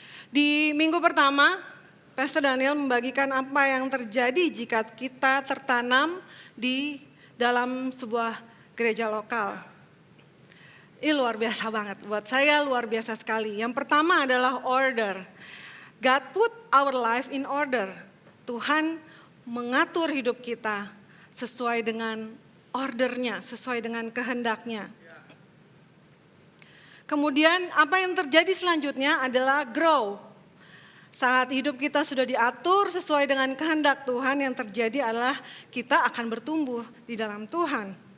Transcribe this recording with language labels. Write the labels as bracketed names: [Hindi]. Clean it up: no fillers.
[Indonesian] Di minggu pertama, Pastor Daniel membagikan apa yang terjadi jika kita tertanam di dalam sebuah gereja lokal. Ini luar biasa banget, buat saya luar biasa sekali. Yang pertama adalah order. [English] God put our life in order. [Indonesian] Tuhan mengatur hidup kita sesuai dengan ordernya, sesuai dengan kehendaknya. Kemudian apa yang terjadi selanjutnya adalah grow. Saat hidup kita sudah diatur sesuai dengan kehendak Tuhan, yang terjadi adalah kita akan bertumbuh di dalam Tuhan.